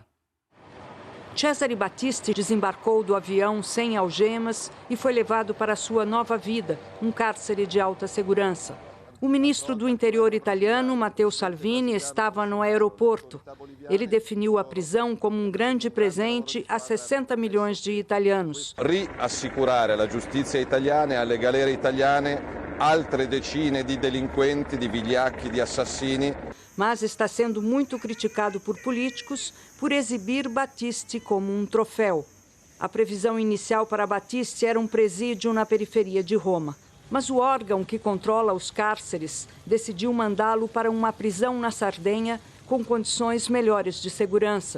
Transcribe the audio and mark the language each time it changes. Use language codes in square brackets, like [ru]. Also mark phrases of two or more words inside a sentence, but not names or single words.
[pt] Cesare Battisti desembarcou do avião sem algemas e foi levado para sua nova vida, um cárcere de alta segurança. O ministro do Interior italiano, Matteo Salvini, estava no aeroporto. Ele definiu a prisão como um grande presente a 60 milhões de italianos. [it] Riassicurare alla giustizia italiana e alle galere italiane altre decine di delinquenti, di vigliacchi, di assassini. [pt] Mas está sendo muito criticado por políticos por exibir Battisti como um troféu. A previsão inicial para Battisti era um presídio na periferia de Roma. Mas o órgão que controla os cárceres decidiu mandá-lo para uma prisão na Sardenha com condições melhores de segurança.